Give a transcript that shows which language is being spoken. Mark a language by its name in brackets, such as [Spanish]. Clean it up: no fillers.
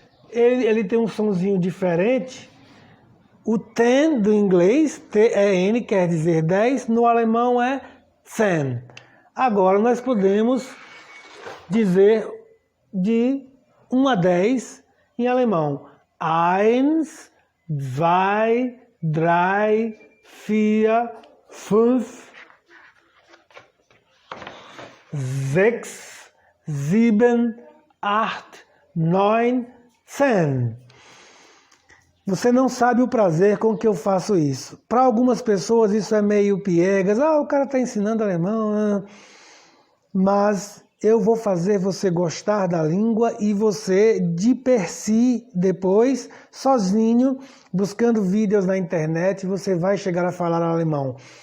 [Portuguese] Ele tem um sonzinho diferente. O ten do inglês, T-E-N, quer dizer 10. No alemão é zehn. Agora nós podemos dizer de 1 a 10 em alemão. [German] Eins, zwei, drei, vier, fünf, sechs, sieben, acht, neun, zehn. [Portuguese] Você não sabe o prazer com que eu faço isso. Para algumas pessoas isso é meio piegas. O cara está ensinando alemão. Mas eu vou fazer você gostar da língua e você, de per si, depois, sozinho, buscando vídeos na internet, você vai chegar a falar alemão.